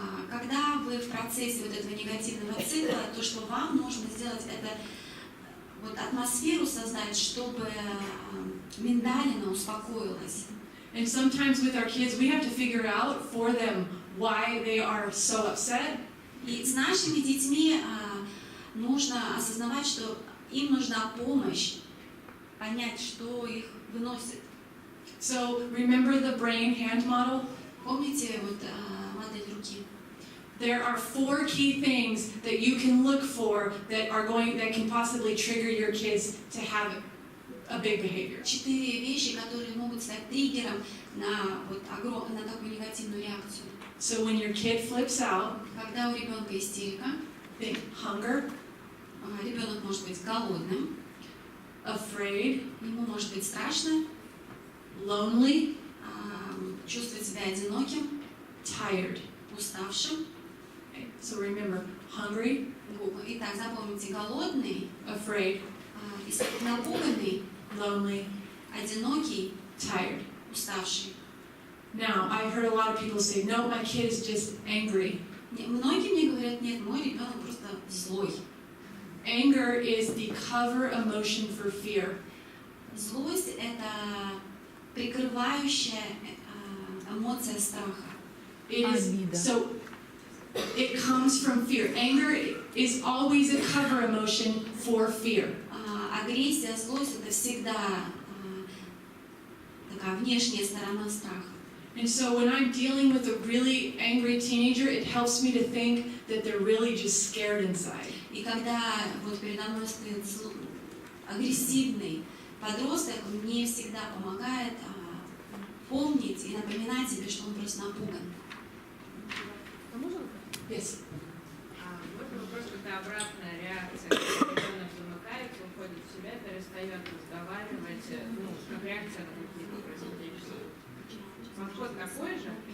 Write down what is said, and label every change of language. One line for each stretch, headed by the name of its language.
Russian: Когда вы в процессе вот этого негативного цикла, то, что вам нужно сделать, это вот атмосферу создать, чтобы миндалина успокоилась.
English: And sometimes with our kids, we have to figure out for them why they are so upset.
Russian: И с нашими детьми нужно осознавать, что им нужна помощь, понять, что их выносит.
English: So remember the brain hand model?
Russian: Помните вот модель руки?
English: There are 4 key things that you can look for that can possibly trigger your kids to have a big behavior.
Russian: 4 вещи, которые могут стать триггером на такую негативную реакцию.
English: So when your kid flips out,
Russian: когда у ребенка истерика,
English: think hunger,
Russian: ребенок может быть голодным,
English: afraid,
Russian: ему может быть страшно,
English: lonely,
Russian: чувствовать себя одиноким,
English: tired,
Russian: уставшим.
English: Okay. So remember, hungry,
Russian: Итак, запомните, голодный,
English: afraid,
Russian: напуганный,
English: lonely,
Russian: одинокий,
English: tired,
Russian: уставший.
English: Now, I heard a lot of people say, no, my kid is just angry.
Russian: Многие мне говорят, нет, мой ребенок просто злой.
English: Anger is the cover emotion for fear.
Russian: Злость – это прикрывающая эмоция страха.
English: So it comes from fear. Anger is always a cover emotion for fear.
Russian: Агрессия, злость – это всегда такая внешняя сторона страха.
English: And so when I'm dealing with a really angry teenager, it helps me to think that they're really just scared inside.
Russian: И когда вот передо мной стоит агрессивный подросток, мне всегда помогает помнить и напоминать себе, что он просто напуган.
English: Yes.
Russian: Можно вопрос, какая обратная реакция, когда ребенок замыкается, уходит в себя, перестает разговаривать, как реакция на какие-то происходящие. Подход такой же?